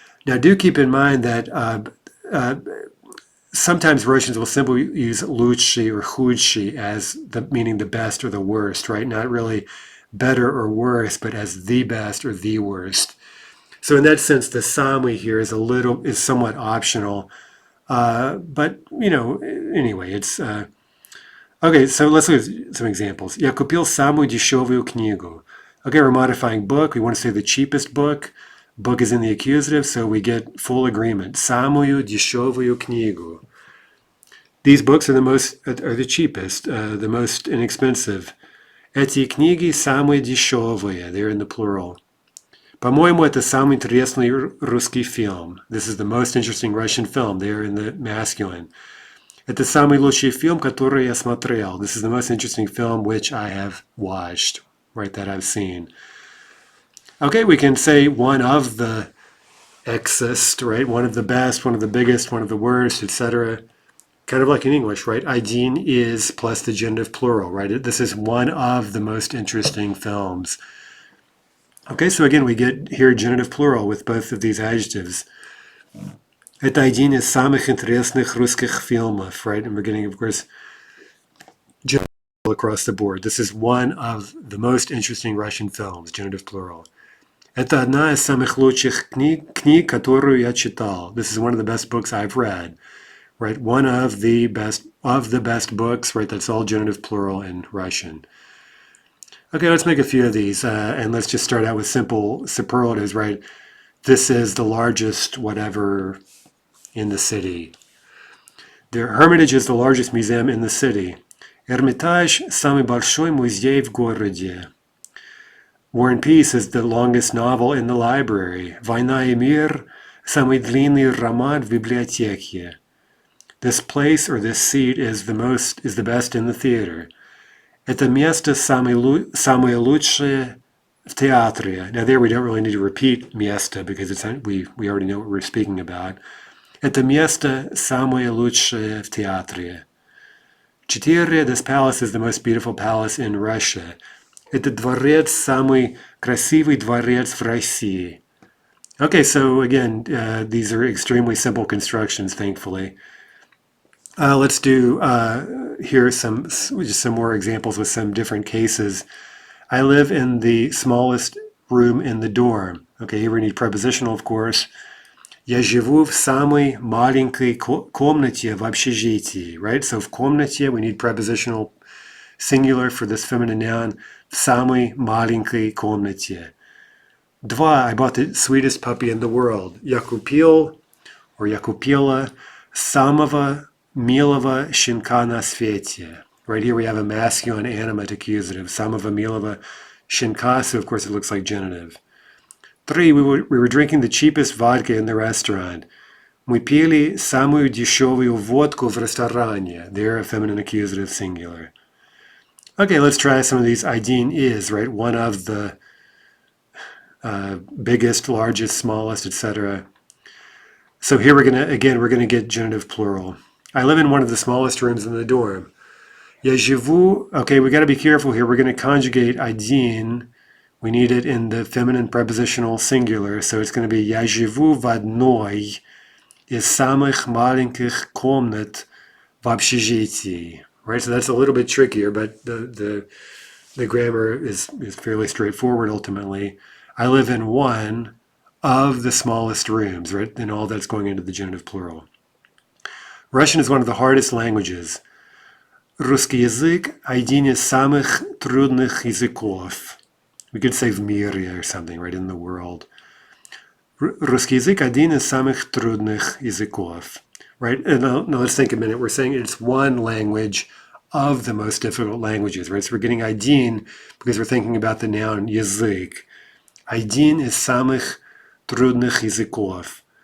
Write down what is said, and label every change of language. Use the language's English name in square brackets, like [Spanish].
[English] Now, do keep in mind that sometimes Russians will simply use лучший or худший as meaning the best or the worst, right? Not really better or worse, but as the best or the worst. So in that sense, the самый here is somewhat optional. But, anyway, it's... Okay, so let's look at some examples. [Russian] Я купил самую дешевую книгу. [English] Okay, we're modifying book. We want to say the cheapest book. Book is in the accusative, so we get full agreement. [Russian] Самую дешевую книгу. [English] These books are the cheapest, the most inexpensive. [Russian] Эти книги самые дешевые. [English] They're in the plural. [Russian] По-моему, это самый интересный русский film. [English] This is the most interesting Russian film. They're in the masculine. [Russian] Это самый лучший фильм, который я смотрел. [English] This is the most interesting film which I have watched, right, that I've seen. Okay, we can say one of the exist, right, one of the best, one of the biggest, one of the worst, etc. kind of like in English, right? Один is plus the genitive plural, right? This is one of the most interesting films. Okay, so again, we get here genitive plural with both of these adjectives. [Russian] Это один из самых интересных русских фильмов, [English] right? And we're getting, of course, genitive plural across the board. This is one of the most interesting Russian films, genitive plural. [Russian] Это одна из самых лучших книг, которую я читал. [English] This is one of the best books I've read. Right, one of the best books, right? That's all genitive plural in Russian. Okay, let's make a few of these, and let's just start out with simple superlatives, right? This is the largest whatever in the city. The Hermitage is the largest museum in the city. [Russian] Эрмитаж – самый большой музей в городе. [English] War and Peace is the longest novel in the library. [Russian] Война и мир – самый длинный роман в библиотеке. [English] This place or this seat is the best in the theater. [Russian] Это место самое лучшее в театре. [English] Now there we don't really need to repeat место because we already know what we're speaking about. [Russian] Это место самое лучшее в театре. [English] 4. This palace is the most beautiful palace in Russia. [Russian] Это дворец самый красивый дворец в России. [English] Okay, so again, these are extremely simple constructions, thankfully. Let's do here just some more examples with some different cases. I live in the smallest room in the dorm. Okay, here we need prepositional, of course. [Russian] Я живу в самой маленькой комнате в общежитии, [English] right? So [Russian] в комнате, [English] we need prepositional singular for this feminine noun. [Russian] В самой маленькой комнате. [English] 2. I bought the sweetest puppy in the world. [Russian] Я купил, [English] or [Russian] я купила, самого милого щенка на свете. [English] Right here we have a masculine animate accusative. [Russian] Самого милого щенка, [English] so of course it looks like genitive. 3. We were drinking the cheapest vodka in the restaurant. [Russian] Мы пили самую дешевую водку в ресторане. [English] There, a feminine accusative singular. Okay, let's try some of these. Один is, right? One of the biggest, largest, smallest, etc. So here we're gonna get genitive plural. I live in one of the smallest rooms in the dorm. [Russian] Я живу, [English] okay, we got to be careful here. We're going to conjugate один. We need it in the feminine prepositional singular. So it's going to be [Russian] Я живу в одной из самых маленьких комнат в общежитии. [English] Right, so that's a little bit trickier, but the grammar is fairly straightforward ultimately. I live in one of the smallest rooms, right? And all that's going into the genitive plural. Russian is one of the hardest languages. [Russian] Русский язык – один из самых трудных языков. [English] We could say [Russian] в мире [English] or something, right, in the world. [Russian] Русский язык – один из самых трудных языков. [English] Right, and now let's think a minute. We're saying it's one language of the most difficult languages, right? So we're getting один because we're thinking about the noun язык. [Russian] Один из самых трудных языков.